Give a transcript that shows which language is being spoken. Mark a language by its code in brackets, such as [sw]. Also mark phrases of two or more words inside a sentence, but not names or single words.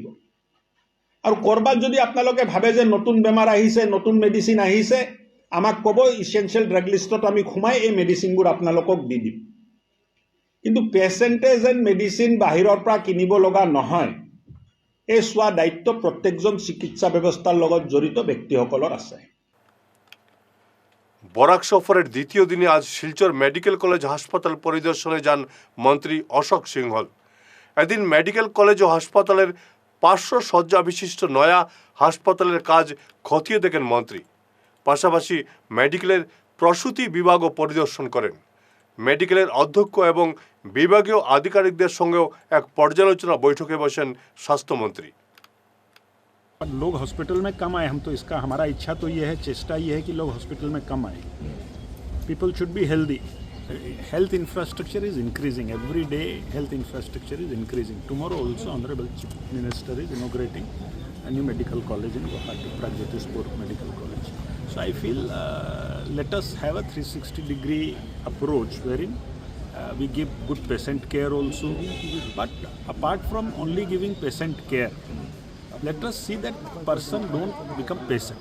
[as] আৰু ক'ৰবাত যদি আপোনালোকে ভাবে যে নতুন বেমাৰ আহিছে, নতুন মেডিচিন আহিছে, আমাক ক'ব, [en] essential drug list [as] আমি সোমাই এই মেডিচিনবোৰ আপোনালোকক দি দিম। কিন্তু পেচেণ্টে যেন মেডিচিন বাহিৰৰ পৰা কিনিব লগা নহয়, এই চোৱা দায়িত্ব প্ৰত্যেকজন চিকিৎসা ব্যৱস্থাৰ লগত জড়িত ব্যক্তিসকলৰ আছে। [bn] বরাক সফরের দ্বিতীয় দিনে আজ শিলচর মেডিকেল কলেজ হাসপাতাল পরিদর্শনে যান মন্ত্রী অশোক সিংহল। এদিন মেডিকেল কলেজ ও হাসপাতালের 500 শয্যা বিশিষ্ট নয়া হাসপাতালের কাজ খতিয়ে দেখেন মন্ত্রী। পাশাপাশি মেডিকেলের প্রসূতি বিভাগও পরিদর্শন করেন। মেডিকেলের অধ্যক্ষ এবং বিভাগীয় আধিকারিকদের সঙ্গেও এক পর্যালোচনা বৈঠকে বসেন স্বাস্থ্যমন্ত্রী। [hi] लोग हॉस्पिटल में कम आए, हम तो इसका हमारा इच्छा तो ये है, चेष्टा ये है कि लोग हॉस्पिटल में कम आए। [en] People should be healthy. Health infrastructure is increasing every day, health infrastructure is increasing. Tomorrow also honorable chief minister is inaugurating a new medical college in Guwahati, Pragjyotispur Medical College. So I feel let us have a 360-degree approach wherein we give good patient care also, but apart from only giving patient care, let us see that person don't become patient.